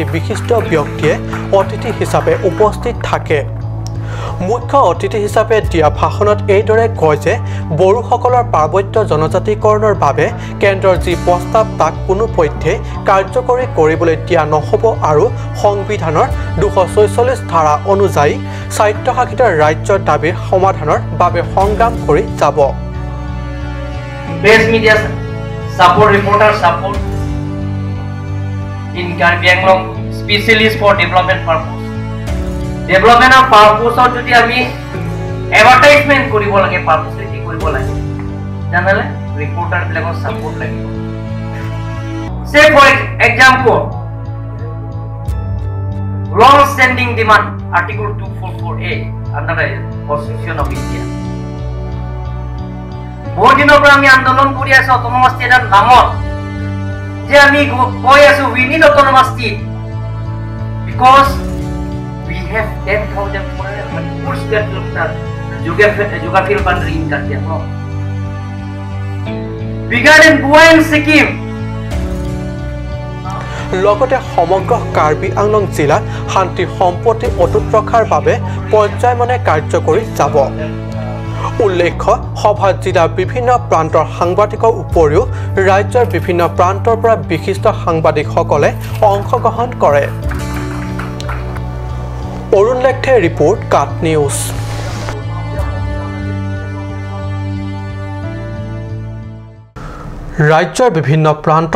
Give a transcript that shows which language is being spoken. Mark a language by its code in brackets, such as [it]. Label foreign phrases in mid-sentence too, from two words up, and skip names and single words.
[as] বিশিষ্ট ব্যক্তিয়ে অতিথি হিচাপে উপস্থিত থাকে মুখ্য অতিথি হিচাপে দিয়া ভাষণত এইদৰে কয় যে বড়োসকলৰ পাৰ্বত্য জনজাতিকৰণৰ বাবে কেন্দ্ৰৰ যি প্ৰস্তাৱ তাক কোনোপধ্যে কাৰ্যকৰী কৰিবলৈ দিয়া নহ'ব আৰু সংবিধানৰ 244 ধাৰা অনুযায়ী স্বায়ত্তশাসিত ৰাজ্যৰ দাবীৰ সমাধানৰ বাবে সংগ্ৰাম কৰি যাব [en] Press media support, reporter support in Karbi Anglong, specialist for development purpose. Development of purpose or [as] যদি আমি advertisement কৰিব লাগে publicity কৰিব লাগে জানালে reporter বিলাকৰ support লাগিব [en] say for example long standing demand article 244A under the Constitution of India [as] বহুত দিনৰ পৰা আমি আন্দোলন কৰি আছো [en] autonomous state [as] ৰ নামত যে আমি কৈ আছো [en] we need autonomous state because we have 10,000 full square kilometer geographical boundary in Karbi Anglong. Bigger than Goa and Sikkim. [as] লগতে সমগ্ৰ কাৰ্বি আংলং জিলাত শান্তি সম্পত্তি অটুট ৰখাৰ বাবে পৰ্যায়মনে কাৰ্য কৰি যাব উল্লেখ্য সভাত জিলাৰ বিভিন্ন প্ৰান্তৰ সাংবাদিকৰ উপৰিও ৰাজ্যৰ বিভিন্ন প্ৰান্তৰ পৰা বিশিষ্ট সাংবাদিকসকলে অংশগ্ৰহণ কৰে অৰুণ লেখে ৰিপৰ্ট কাট নিউজ ৰাজ্যৰ বিভিন্ন প্ৰান্তৰ